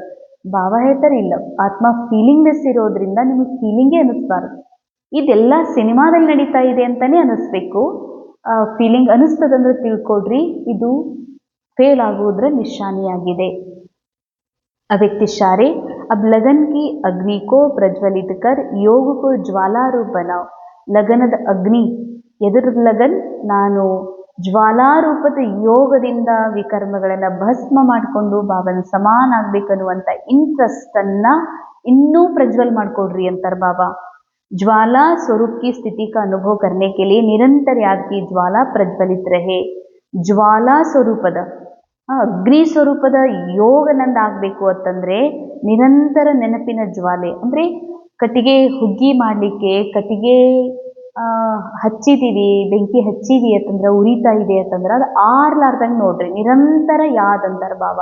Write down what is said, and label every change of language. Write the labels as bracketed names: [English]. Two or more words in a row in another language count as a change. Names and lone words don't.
[Kannada] ಬಾಬಾ ಹೇಳ್ತಾರೆ ಇಲ್ಲ, ಆತ್ಮ ಫೀಲಿಂಗ್ನೆಸ್ ಇರೋದ್ರಿಂದ ನಿಮಗೆ ಫೀಲಿಂಗೇ ಅನ್ನಿಸ್ಬಾರ್ದು. ಇದೆಲ್ಲ ಸಿನಿಮಾದಲ್ಲಿ ನಡೀತಾ ಇದೆ ಅಂತಲೇ ಅನ್ನಿಸ್ಬೇಕು. ಫೀಲಿಂಗ್ ಅನ್ನಿಸ್ತದಂದ್ರೆ ತಿಳ್ಕೊಡ್ರಿ ಇದು ಫೇಲ್ ಆಗುವುದರ ನಿಶಾನಿಯಾಗಿದೆ. [Hindi] ಅವ್ಯಕ್ತಿ इशारे अब लगन की अग्नि को प्रज्वलित कर योग को ज्वाला रूप बनाओ. [Kannada] ಲಗನದ ಅಗ್ನಿ, ಎದುರು ಲಗನ್, ನಾನು ಜ್ವಾಲಾರೂಪದ ಯೋಗದಿಂದ ವಿಕರ್ಮಗಳನ್ನು ಭಸ್ಮ ಮಾಡಿಕೊಂಡು ಬಾಬನ ಸಮಾನ ಆಗ್ಬೇಕನ್ನುವಂಥ ಇಂಟ್ರೆಸ್ಟನ್ನು ಇನ್ನೂ ಪ್ರಜ್ವಲ್ ಮಾಡಿಕೊಡ್ರಿ ಅಂತಾರೆ ಬಾಬಾ. [Hindi] ज्वाला स्वरूप की स्थिति का अनुभव करने के लिए निरंतर याद की ज्वाला प्रज्वलित रहे. [Kannada] ಜ್ವಾಲಾ ಸ್ವರೂಪದ ಅಗ್ನಿ ಸ್ವರೂಪದ ಯೋಗ ನಂದಾಗಬೇಕು ಅಂತಂದರೆ ನಿರಂತರ ನೆನಪಿನ ಜ್ವಾಲೆ, ಅಂದರೆ ಕಟ್ಟಿಗೆ ಹುಗ್ಗಿ ಮಾಡಲಿಕ್ಕೆ ಕಟ್ಟಿಗೆ ಹಚ್ಚಿದ್ದೀವಿ, ಬೆಂಕಿ ಹಚ್ಚಿವಿ ಅಂತಂದ್ರೆ ಉರಿತಾ ಇದೆ ಅಂತಂದ್ರೆ ಅದು ಆರ್ಲಾರ್ದಂಗೆ ನೋಡ್ರಿ, ನಿರಂತರ ಯಾದ್ ಅಂತಾರೆ ಬಾಬಾ.